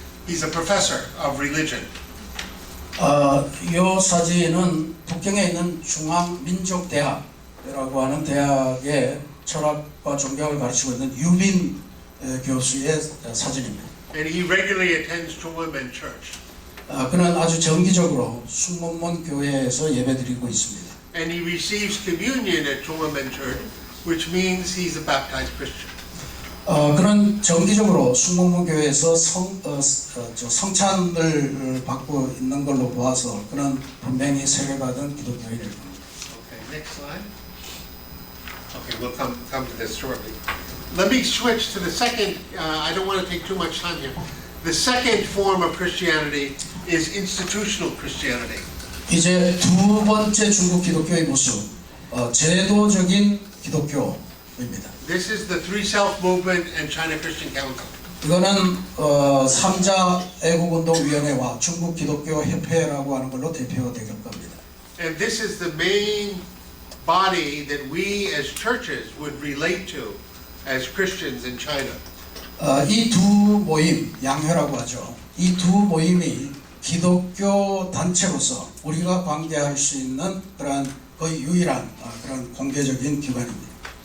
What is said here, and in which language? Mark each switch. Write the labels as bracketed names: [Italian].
[English] He's a professor of religion. [Korean] 이 사진은 북경에 있는 중앙민족대학이라고 하는 대학의 철학과 종교학을 가르치고 있는 유빈 교수의 사진입니다. [English] And he regularly attends Chungwon Church. [Korean] 그는 아주 정기적으로 숭문문 교회에서 예배드리고 있습니다. [English] And he receives communion at Chungwon Church, which means he's a baptized Christian. [Korean] 그는 정기적으로 숭문문 교회에서 성찬을 받고 있는 걸로 보아서 그는 분명히 세례받은 기독교인일 겁니다. [English] Okay, next slide. Okay, we'll come to this shortly. Let me switch to the second. I don't want to take too much time here. The second form of Christianity is institutional Christianity. [Korean] 이제 두 번째 중국 기독교의 모습, 제도적인 기독교입니다. [English] This is the Three Self Movement and China Christian Council. [Korean] 이거는 3자 애국운동위원회와 중국 기독교 협회라고 하는 걸로 대표될 겁니다. [English] And this is the main body that we as churches would relate to as Christians in China. [Korean] 이 두 모임, 양회라고 하죠. 이 두 모임이 기독교 단체로서 우리가 관계할 수 있는 그러한 거의 유일한 그런 공개적인 기관입니다.